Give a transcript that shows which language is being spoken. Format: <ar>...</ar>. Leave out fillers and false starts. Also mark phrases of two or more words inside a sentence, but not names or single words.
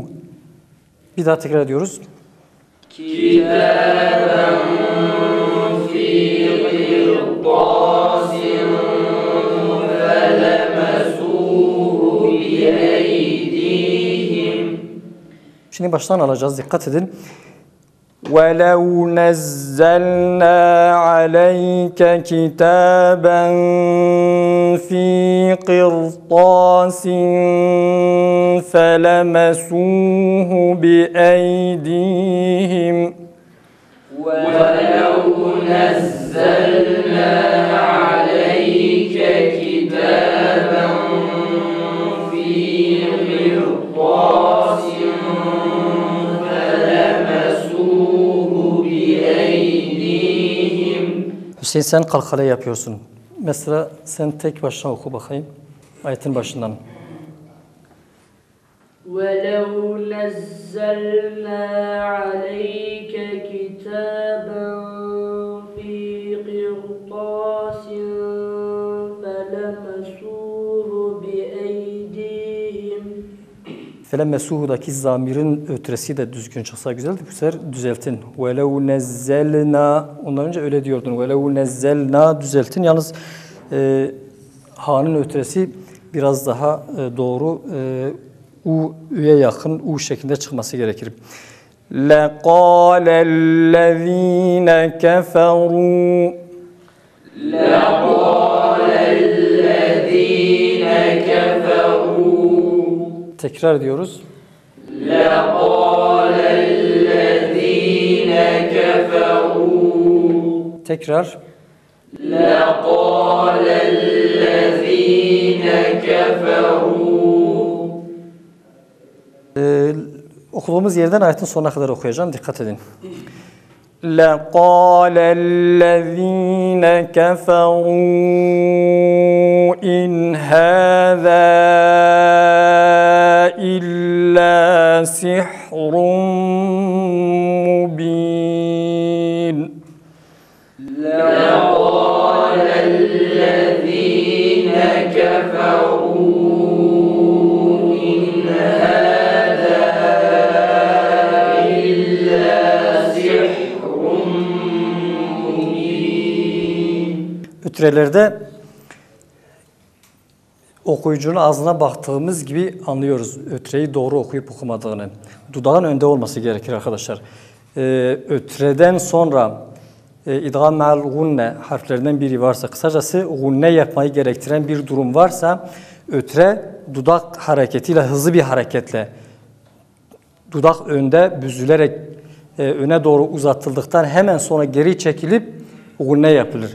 <tr>Bir daha tekrar ediyoruz.</tr> <ar>كتابا في قرطاس فلمسوه بأيديهم</ar> <tr>Şimdi baştan alacağız. Dikkat edin.</tr> <ar>وَلَوْ نَزَّلْنَا عَلَيْكَ كِتَابًا فِي قِرْطَاسٍ فَلَمَسُوهُ بِأَيْدِيهِمْ وَلَوْ نَزَّلْنَا عَلَيْكَ كِتَابًا فِي قِرْطَاسٍ</ar> <tr>Hüseyin sen kalkale yapıyorsun. Mesela sen tek başına oku bakayım. Ayetin başından.</tr> <ar>وَلَوْ نَزَّلْنَا عَلَيْكَ كِتَابًا فِي قِرْطَاسٍ فَلَمَسُوهُ بِأَيْدِيهِمْ</ar> <tr>Felemesuhu'daki zamirin ötresi de düzgün çıksa güzeldi. Bu sefer düzeltin.</tr> <ar>وَلَوْ نَزَّلْنَا</ar> <tr>Ondan önce öyle diyordun.</tr> <ar>وَلَوْ نَزَّلْنَا düzeltin.</ar> <tr>Yalnız ha'nın ötresi biraz daha doğru. U'ya yakın U şeklinde çıkması gerekir.</tr> <ar>لَقَالَ الَّذ۪ينَ كَفَرُوا</ar> <tr>Tekrar ediyoruz.</tr> <ar>لَقَالَ الَّذ۪ينَ كَفَرُوا</ar> <tr>Tekrar.</tr> <ar>لقال الذين كفروا.</ar> <tr>Okuduğumuz yerden ayetin sonuna kadar okuyacağım. Dikkat edin.</tr> <ar>لَقَالَ الَّذ۪ينَ كَفَرُوا اِنْ هَذَا إِلَّا سِحْرٌ مُّب۪ينٌ. لقال الذين كفروا إن هذا إلا سحر مبين.</ar> <tr>Ütrelerde okuyucunun ağzına baktığımız gibi anlıyoruz ötreyi doğru okuyup okumadığını. Dudağın önde olması gerekir arkadaşlar. Ötreden sonra</tr> <ar>إدغام مع الغنة</ar> <tr>harflerinden biri varsa, kısacası gunne yapmayı gerektiren bir durum varsa, ötre dudak hareketiyle, hızlı bir hareketle, dudak önde büzülerek öne doğru uzatıldıktan hemen sonra geri çekilip gunne yapılır.</tr>